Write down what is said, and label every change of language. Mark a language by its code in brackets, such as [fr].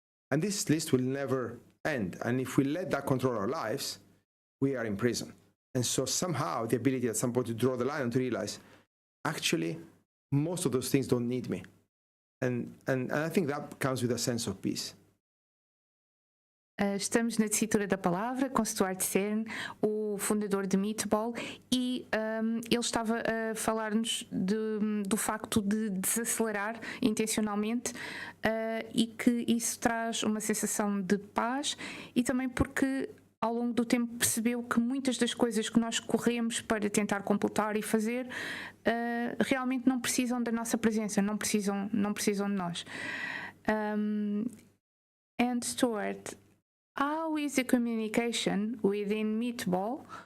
[en] And this list will never end. And if we let that control our lives, we are in prison. And so somehow the ability at some point to draw the line and to realize, actually, most of those things don't need me. And I think that comes with a sense of peace. [pt] Estamos na Tessitura da Palavra com Stuart Cern, o fundador de Meatball, e ele estava a falar-nos do facto de desacelerar intencionalmente e que isso traz uma sensação de paz, e também porque ao longo do tempo percebeu que muitas das coisas que nós corremos para tentar completar e fazer realmente não precisam da nossa presença, não precisam de nós. [en] And Stuart, how is the communication within Meatball?